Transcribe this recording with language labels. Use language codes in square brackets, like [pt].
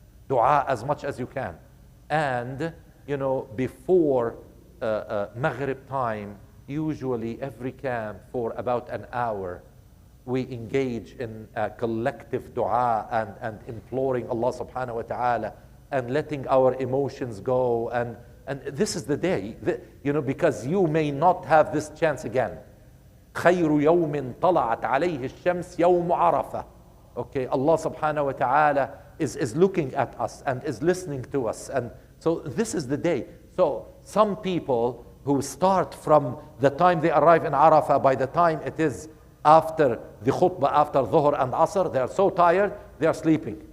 [en] Dua as much as you can. And, before Maghrib time, usually every camp for about an hour, we engage in a collective dua and imploring Allah subhanahu wa ta'ala and letting our emotions go. And this is the day, because you may not have this chance again. [ar] خير يوم طلعت عليه الشمس يوم عرفة. [en] Okay, Allah subhanahu wa ta'ala is looking at us and is listening to us. And so this is the day. So some people who start from the time they arrive in Arafah, by the time it is after the khutbah, after Dhuhr and Asr, they are so tired, they are sleeping.